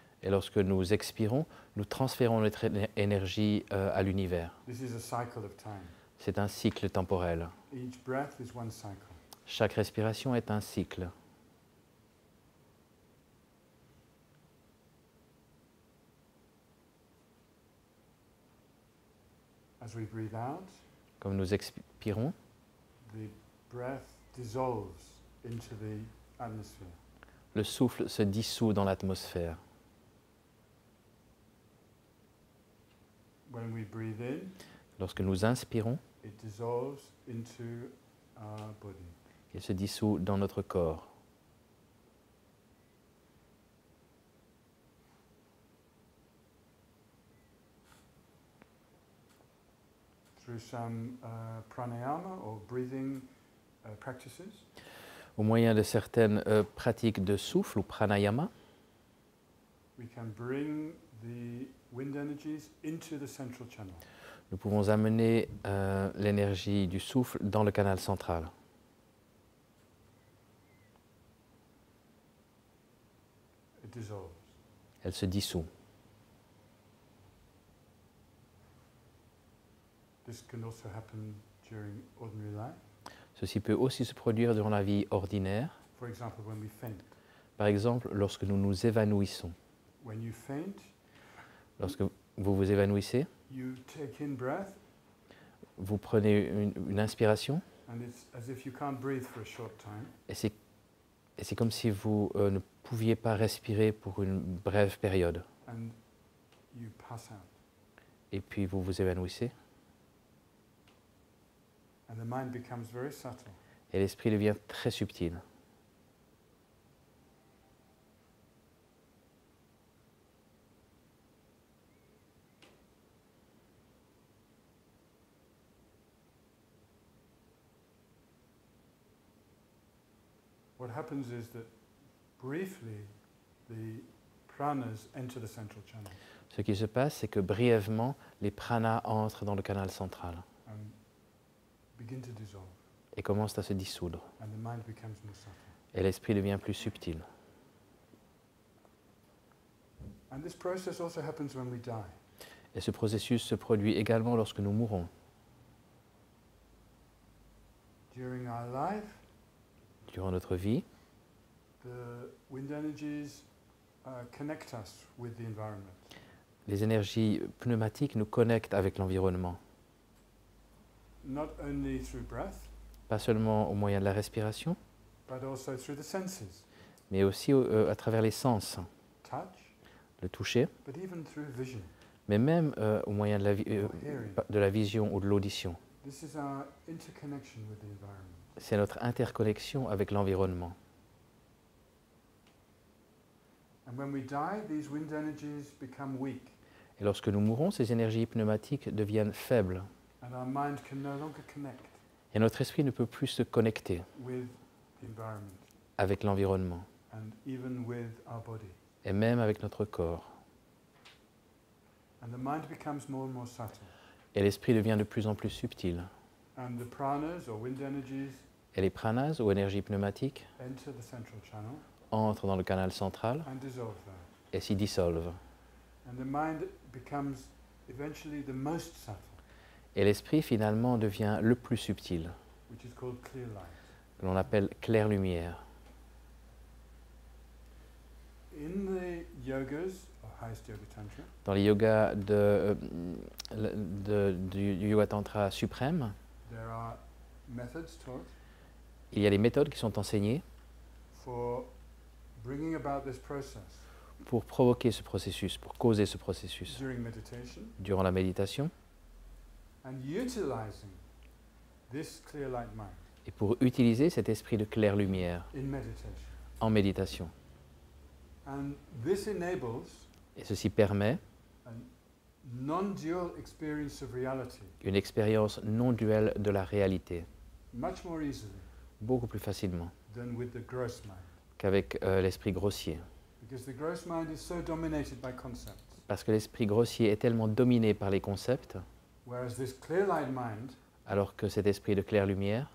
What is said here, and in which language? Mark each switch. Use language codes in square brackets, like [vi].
[fr] Et lorsque nous expirons, nous transférons notre énergie à l'univers. [en] This is a cycle of time. [fr] C'est un cycle temporel. [en] Each breath is one cycle. [fr] Chaque respiration est un cycle. [en] As we breathe out, [fr] Comme nous expirons, [en] the breath dissolves into the atmosphere. [fr] le souffle se dissout dans l'atmosphère. [en] When we breathe in, [fr] Lorsque nous inspirons, [en] it dissolves into our body. [fr] il se dissout dans notre corps. [en] Through some pranayama or breathing practices, [fr] Au moyen de certaines pratiques de souffle ou pranayama, [en] we can bring the wind energies into the central channel. [fr] nous pouvons amener l'énergie du souffle dans le canal central. [en] It dissolves. [fr] Elle se dissout. [en] This can also happen during ordinary life. [fr] Ceci peut aussi se produire durant la vie ordinaire, [en] For example, when we faint. [fr] par exemple lorsque nous nous évanouissons. [en] When you faint, [fr] Lorsque vous vous évanouissez, [en] you take in breath, [fr] vous prenez une inspiration [en] and it's as if you can't breathe for a short time. [fr] et c'est comme si vous ne pouviez pas respirer pour une brève période. [en] And you pass out. [fr] Et puis vous vous évanouissez [en] And the mind becomes very subtle. [fr] et l'esprit devient très subtil. [en] What happens is that briefly the pranas enter the central channel [fr] Ce qui se passe, c'est que brièvement, les pranas entrent dans le canal central [en] and begin to dissolve, [fr] et commencent à se dissoudre. [en] and the mind becomes more subtle. [fr] Et l'esprit devient plus subtil. [en] And this process also happens when we die. [fr] Et ce processus se produit également lorsque nous mourons. [en] During our life, [fr] Durant notre vie, [en] the wind energies connect us with the environment. [fr] les énergies pneumatiques nous connectent avec l'environnement. [en] Not only through breath, [fr] Pas seulement au moyen de la respiration, [en] but also through the senses, [fr] mais aussi à travers les sens, [en] touch, [fr] le toucher, [en] but even through vision [fr] mais même au moyen de [en] or hearing. [fr] de la vision ou de l'audition. [en] This is our interconnection with the environment. [fr] C'est notre interconnexion avec l'environnement. [en] And when we die, these wind energies become weak, [fr] Et lorsque nous mourons, ces énergies pneumatiques deviennent faibles. [en] and our mind can no longer connect [fr] Et notre esprit ne peut plus se connecter [en] with the environment [fr] avec l'environnement, [en] and even with our body. [fr] et même avec notre corps. [en] And the mind becomes more and more subtle. [fr] Et l'esprit devient de plus en plus subtil. [en] And the pranas or wind energies [fr] Et les pranas, ou énergies pneumatiques, [en] enter the central channel [fr] entrent dans le canal central [en] and dissolve there. [fr] et s'y dissolvent. [en] And the mind becomes eventually the most subtle, [fr] Et l'esprit, finalement, devient le plus subtil, [en] which is called clear light. [fr] que l'on appelle claire lumière. [en] In the yogas, or highest yoga tantra, [fr] Dans les yogas du yoga tantra suprême, [en] There are methods taught [fr] Il y a les méthodes qui sont enseignées [en] for bringing about this process [fr] pour provoquer ce processus, pour causer ce processus [en] during meditation [fr] durant la méditation [en] and utilizing this clear light mind [fr] et pour utiliser cet esprit de claire lumière [en] in meditation. [fr] en méditation. [en] And this enables [fr] Et ceci permet [en] a non-dual experience of reality [fr] une expérience non duelle de la réalité, [en] much more easily [fr] beaucoup plus facilement [en] than with the gross mind. [fr] qu'avec l'esprit grossier. [en] Because the gross mind is so dominated by concepts, [fr] Parce que l'esprit grossier est tellement dominé par les concepts, [en] whereas this clear light mind [fr] alors que cet esprit de claire lumière